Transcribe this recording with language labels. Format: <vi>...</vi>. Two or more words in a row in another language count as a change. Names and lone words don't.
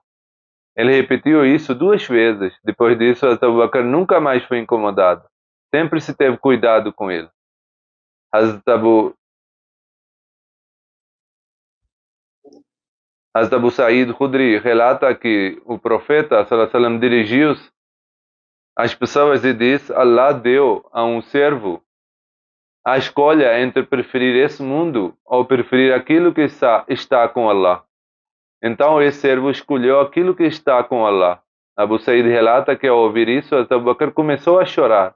<pt>Ele repetiu isso 2 vezes. Depois disso, Abu Bakr nunca mais foi incomodado. Sempre se teve cuidado com ele. Hazrat Abu Sa'id Khudri relata que o profeta</pt> <ar>صلى الله عليه وسلم</ar> <pt>dirigiu-se as pessoas dizem, Allah deu a um servo a escolha entre preferir esse mundo ou preferir aquilo que está com Allah. Então esse servo escolheu aquilo que está com Allah. Abu Said relata que ao ouvir isso, Abu Bakr começou a chorar.</pt>